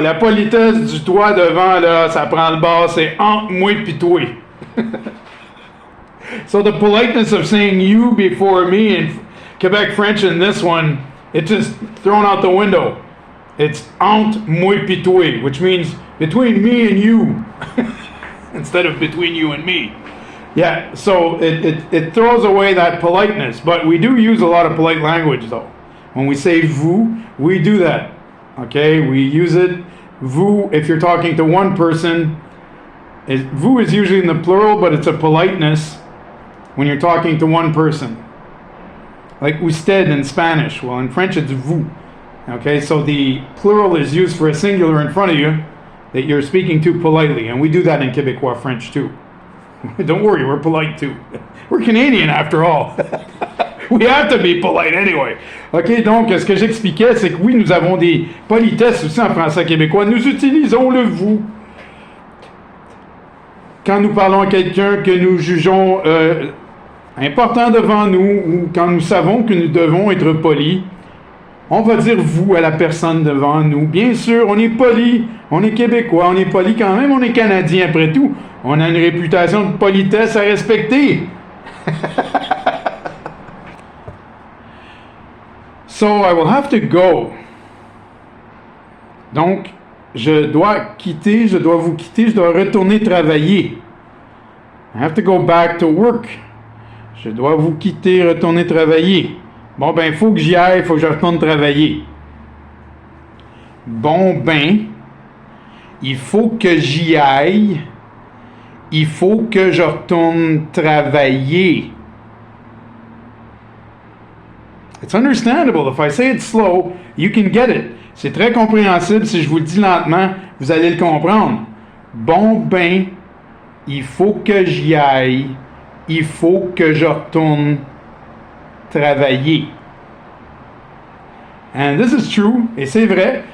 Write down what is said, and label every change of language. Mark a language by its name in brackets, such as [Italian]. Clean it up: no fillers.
[French] La politesse du toi devant, là, ça prend le bas, c'est entre moi pis toi. [English] So the politeness of saying you before me in Quebec French in this one, it's just thrown out the window. It's [French] entre moi pis toi, [English] which means between me and you, instead of between you and me. Yeah, so it throws away that politeness, but we do use a lot of polite language though. When we say vous, we do that. Okay, we use it. Vous, if you're talking to one person, vous is usually in the plural, but it's a politeness when you're talking to one person. Like usted in Spanish. Well, in French it's vous. Okay, so the plural is used for a singular in front of you that you're speaking to politely, and we do that in Québécois French too. Don't worry, we're polite too. We're Canadian after all. We have to be polite anyway. [French] OK, donc ce que j'expliquais, c'est que oui, nous avons des politesses aussi en français québécois. Nous utilisons le vous. Quand nous parlons à quelqu'un que nous jugeons important devant nous, ou quand nous savons que nous devons être polis, on va dire vous à la personne devant nous. Bien sûr, on est poli, on est québécois, on est poli quand même, on est canadien après tout. On a une réputation de politesse à respecter. [English] So I will have to go. [French] Donc, je dois quitter, je dois vous quitter, je dois retourner travailler. [English] I have to go back to work. [French] Je dois vous quitter, retourner travailler. Bon, ben, il faut que j'y aille, il faut que je retourne travailler. Bon, ben, il faut que j'y aille, il faut que je retourne travailler. [English] It's understandable. If I say it slow, you can get it. [French] C'est très compréhensible. Si je vous le dis lentement, vous allez le comprendre. Bon, ben, il faut que j'y aille, il faut que je retourne travailler. [English] And this is true, [French] et c'est vrai.